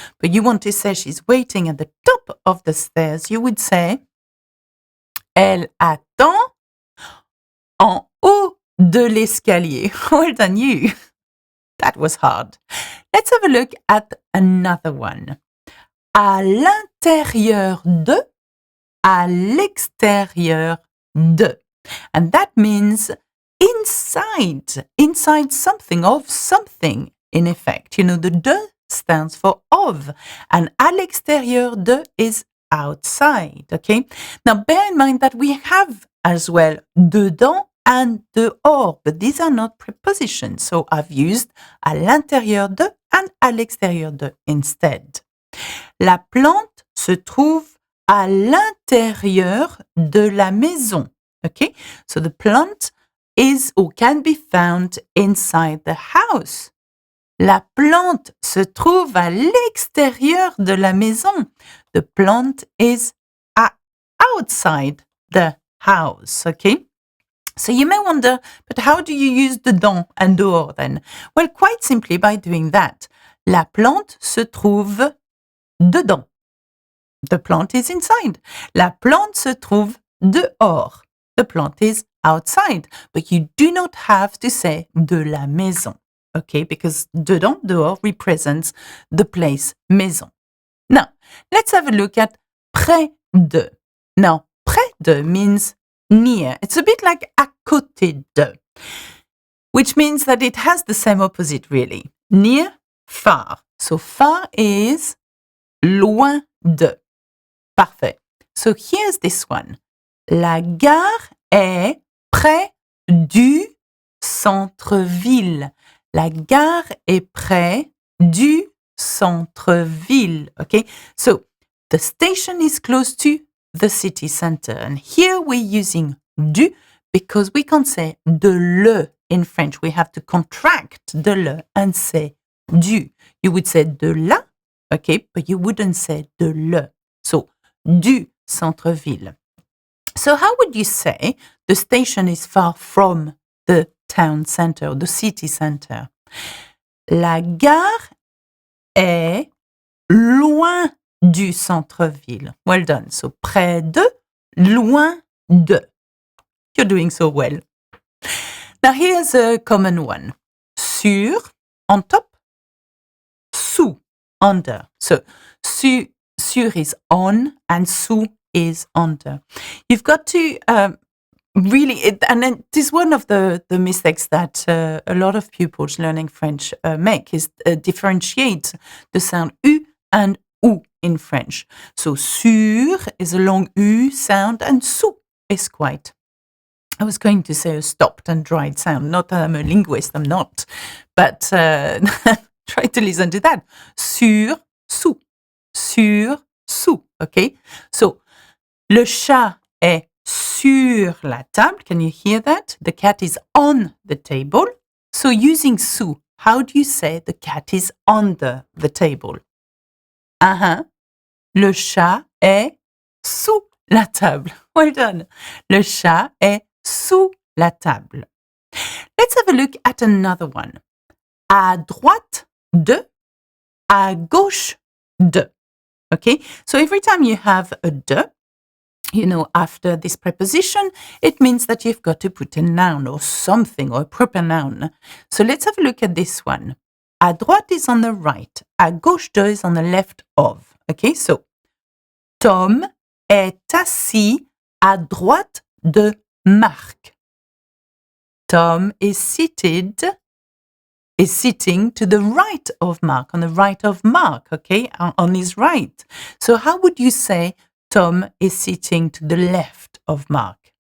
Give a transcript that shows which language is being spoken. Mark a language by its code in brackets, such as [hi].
[en] But you want to say she's waiting at the top of the stairs, you would say [fr] elle attend en haut de l'escalier. [en] Well done, you. That was hard. Let's have a look at another one. [fr] À l'intérieur de, à l'extérieur de. [en] And that means inside something, of something, in effect. You know, the de stands for of, and [fr] à l'extérieur de [en] is outside, okay? Now, bear in mind that we have as well dedans and dehors, but these are not prepositions, so I've used [fr] à l'intérieur de [en] and [fr] à l'extérieur de [en] instead. [fr] La plante se trouve à l'intérieur de la maison, okay? [en] So the plant is or can be found inside the house. [fr] La plante se trouve à l'extérieur de la maison. [en] The plant is outside the house, okay? So you may wonder, but how do you use dedans and dehors then? Well, quite simply by doing that. [fr] La plante se trouve dedans. [en] The plant is inside. [fr] La plante se trouve dehors. [en] The plant is outside. But you do not have to say [fr] de la maison, [en] okay? Because dedans, dehors represents the place maison. Now, let's have a look at [fr] près de. [en] Now, près de means near. It's a bit like [fr] à côté de, [en] which means that it has the same opposite, really. Near, far. So far is [fr] loin de. [en] Parfait. So here's this one. [fr] La gare est près du centre-ville. La gare est près du centre-ville. [en] Okay, so the station is close to the city center. And here we're using du because we can't say de le in French. We have to contract de le and say du. You would say de la, okay, but you wouldn't say de le. So, [fr] du centre-ville. [en] So how would you say the station is far from the town center or the city center? [fr] La gare est loin du centre-ville. [en] Well done. So, [fr] près de, loin de. [en] You're doing so well. Now, here's a common one. Sur, on top. Sous, under. So, sur is on and sous is under. You've got to really, and then this is one of the mistakes that a lot of pupils learning French make is differentiate the sound U and OU in French. So, sur is a long U sound and sous is quite. I was going to say a stopped and dried sound. Not that I'm a linguist, I'm not. But try to listen to that. [fr] Sur, sous. Sur, sous. Okay? So, le chat est sur la table. [en] Can you hear that? The cat is on the table. So, using sous, how do you say the cat is under the table? [fr] Le chat est sous la table. [en] Well done. [fr] Le chat est sous la table. [en] Let's have a look at another one. [fr] À droite de, à gauche de. [en] Okay, so every time you have a de, you know, after this preposition, it means that you've got to put a noun or something or a proper noun. So let's have a look at this one. À droite is on the right. [fr] À gauche de [en] is on the left of. Okay, so [fr] Tom est assis à droite de Marc. [en] Tom is sitting to the right of Mark, on the right of Mark, okay, on his right. So how would you say Tom is sitting to the left of Mark?